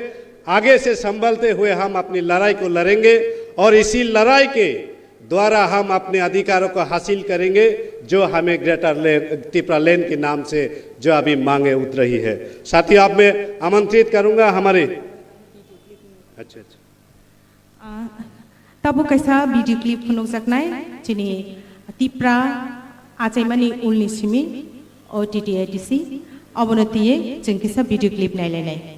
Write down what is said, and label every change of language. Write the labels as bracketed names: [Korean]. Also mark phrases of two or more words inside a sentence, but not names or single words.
[Hindi] आगे से संभलते हुए हम अपनी लड़ाई को लड़ेंगे और इसी लड़ाई के द्वारा हम अपने अधिकारों को हासिल करेंगे जो हमें ग्रेटर त्रिपुरा लेन्ड के नाम से जो अभी मांगे उठ रही है। साथियों, आप मैं आमंत्रित करूंगा हमारे अच्छा [Kok Borok] तब कैसा [English] video clip [Kok Borok] फुनुक सकनाय चिनी त्रिपुरा आचाइमानि उलनि सिमि ओटीटीआईटीसी अवनतिये जों कैसा [English] video clip [Kok Borok] नायलायनाय